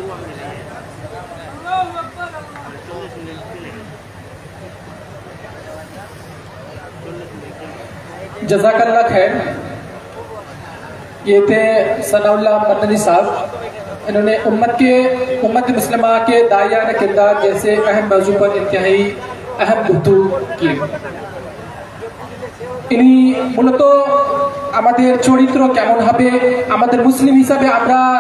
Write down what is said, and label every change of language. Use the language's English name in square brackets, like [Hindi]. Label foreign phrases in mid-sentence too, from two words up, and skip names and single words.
[Arabic] جزاک اللہ خیر۔ [Urdu] یہ تھے ثناء اللہ مدنی صاحب، انہوں نے امت مسلمہ کے داعیان کردار جیسے اہم موضوع پر انتہائی اہم گفتگو کی۔ [Bangla] ইনি মূলত আমাদের চরিত্র কেমন হবে, আমাদের মুসলিম হিসাবে আমরা